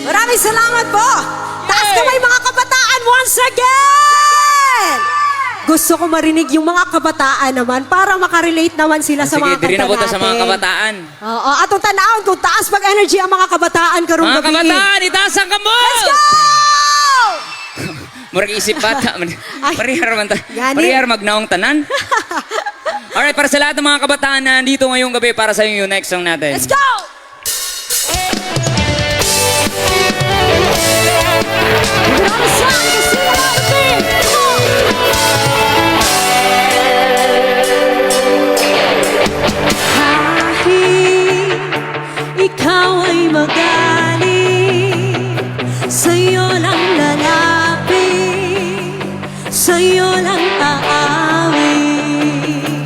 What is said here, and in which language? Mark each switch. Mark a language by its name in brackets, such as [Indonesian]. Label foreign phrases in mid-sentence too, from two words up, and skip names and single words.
[Filipino] maraming salamat po. Taas kamay mga kabataan [English] once again. [Filipino] Gusto ko marinig yung mga kabataan naman para makarelate naman sila sa mga [Cebuano] Sige, diri kanta na po ta sa mga [Filipino] natin. kabataan. [Cebuano] Oo, atong tanawon kung taas pag-energy ang mga kabataan karong Mga gabi. kabataan, itaas ang kamot! [English] Let's go! [Cebuano] Murag isip bata. Ay. Parihar man ta. Gani. Parihar magnaong tanan. [Filipino] Alright, para sa lahat ng mga kabataan na nandito ngayong gabi, para sa yung next song natin. [English] Let's go! We're on the song, you sing along with me. Come on. [Filipino] Kahit ikaw ay magaling, sa'yo lang lalapit, sa'yo lang aawit.